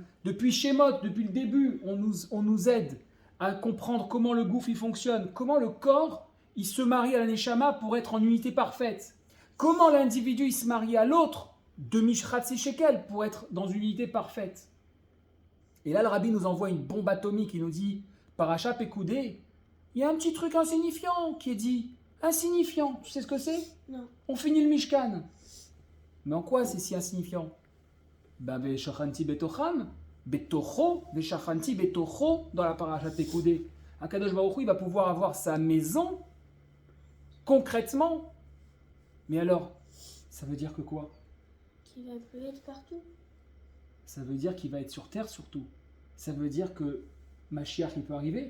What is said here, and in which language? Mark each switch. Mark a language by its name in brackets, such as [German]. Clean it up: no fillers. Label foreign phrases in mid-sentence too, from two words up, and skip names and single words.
[French] Depuis Shemot, depuis le début, on nous aide à comprendre comment le gouffre il fonctionne, comment le corps il se marie à la Neshama pour être en unité parfaite, comment l'individu il se marie à l'autre de [Hebrew] משרצי שקל [French] pour être dans une unité parfaite. Et là, le rabbi nous envoie une bombe atomique, il nous dit, Paracha Pekoudé, il y a un petit truc insignifiant qui est dit, insignifiant, tu sais ce que c'est? Non. On finit le Mishkan. Mais en quoi c'est si insignifiant? [Hebrew] ושכנתי בתוכם, בתוכו, ושכנתי בתוכו [French] dans la paracha Pekoudé. [Hebrew] הקדוש ברוך הוא, [French] il va pouvoir avoir sa maison concrètement. Mais alors, ça veut dire que quoi? Qui va plus être partout. Ça veut dire qu'il va être sur terre surtout. Ça veut dire que Mashiach il peut arriver.